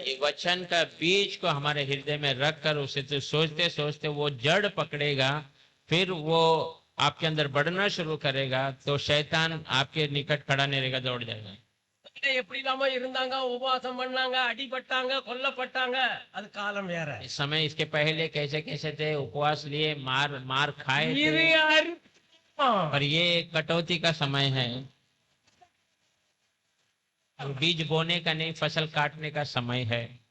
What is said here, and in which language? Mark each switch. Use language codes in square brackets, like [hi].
[hi] ये वचन का बीज को हमारे हृदय में रख कर उसे तो सोचते सोचते वो जड़ पकड़ेगा, फिर वो आपके अंदर बढ़ना शुरू करेगा, तो शैतान आपके निकट खड़ा नहीं रहेगा, दौड़ जाएगा। [ta] எப்படி இல்லாம இருந்தாங்க, உபவாசம் பண்ணாங்க, அடிபட்டாங்க, கொல்லப்பட்டாங்க, அது காலம் வேற. [hi] इस समय इसके पहले कैसे कैसे थे, उपवास लिए, मार खाए थे। पर ये कटौती का समय है, बीज बोने का नहीं, फसल काटने का समय है।